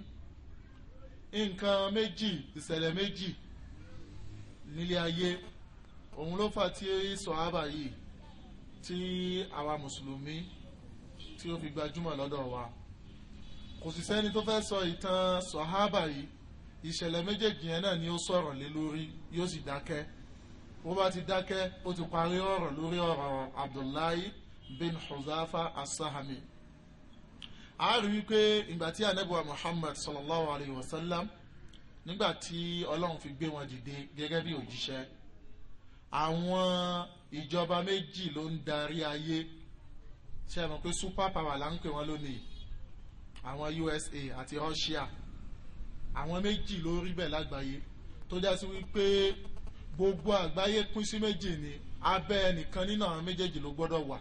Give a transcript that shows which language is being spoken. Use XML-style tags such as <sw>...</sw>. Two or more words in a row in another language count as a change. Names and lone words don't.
<yo>Nǹkan méjì ìṣẹ̀lẹ̀ méjì nílé ayé òun ló fà tí sọ̀hábà yìí tí àwa mùsùlùmí tí ó fi gbajúmọ̀ lọ́dọ̀ wa kò sì sẹ́ni tó fẹ́ sọ ìtàn sọ̀hábà yìí ìṣẹ̀lẹ̀ méjèèjì yẹn náà ni ó sọ̀rọ̀ lé lórí yóò sì dákẹ́ bó bá ti dákẹ́ ó ti parí ọ̀rọ̀ lórí ọ̀rọ̀ Abdullahi bin Huzafa as-Sahmi. A rí wípé ìgbà tí ànábì wa Muhammad sallallahu alayhi wa sallam nígbà tí Ọlọ́run fi gbé wọn dìde gẹ́gẹ́ bí òjíṣẹ́ àwọn ìjọba méjì ló ń darí ayé ṣe mọ̀ pé</yo> <en>super power</en> <yo>là ń pè wọ́n lónìí àwọn USA àti Russia àwọn méjì ló rí bẹ́ẹ̀ lágbàáyé tó já sí wípé gbogbo àgbáyé pín sí méjì ni abẹ́ ẹnìkan nínú àwọn méjèèjì ló gbọ́dọ̀ wà.</yo>